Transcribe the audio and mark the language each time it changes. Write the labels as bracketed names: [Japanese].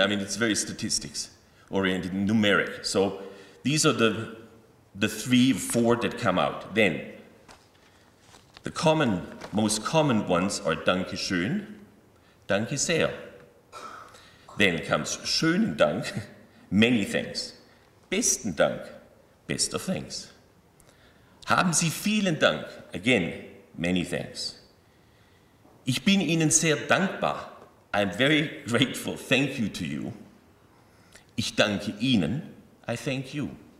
[English] I mean, it's very statistics-oriented, numeric. So these are the 3 or 4 that come out. Then, the most common ones are [German] Danke schön, Danke sehr. [English] Then comes [German] schönen Dank, [English] many thanks. [German] Besten Dank, [English] best of thanks. [German] Haben Sie vielen Dank, [English] again, many thanks. [German] Ich bin Ihnen sehr dankbar. [English] I'm very grateful, thank you to you. [German] Ich danke Ihnen, [English] I thank you.